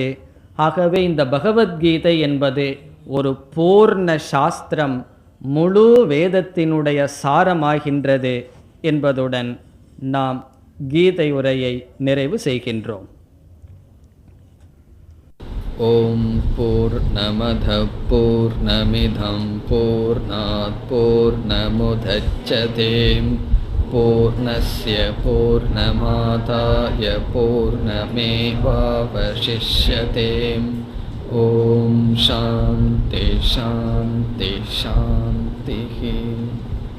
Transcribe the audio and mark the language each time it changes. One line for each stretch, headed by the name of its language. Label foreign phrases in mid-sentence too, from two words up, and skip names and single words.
Tamil: ஆகவே இந்த பகவத்கீதை என்பது ஒரு பூர்ண சாஸ்திரம், முழு வேதத்தினுடைய சாரமாகின்றது என்பதுடன் நாம் கீதை உரையை நிறைவு செய்கின்றோம்.
Sanskrit: ॐ पूर्णमदः पूर्णमिदं पूर्णात् पूर्णमुदच्यते पूर्णस्य पूर्णमादाय पूर्णमेवावशिष्यते. ॐ शान्तिः शान्तिः शान्तिः.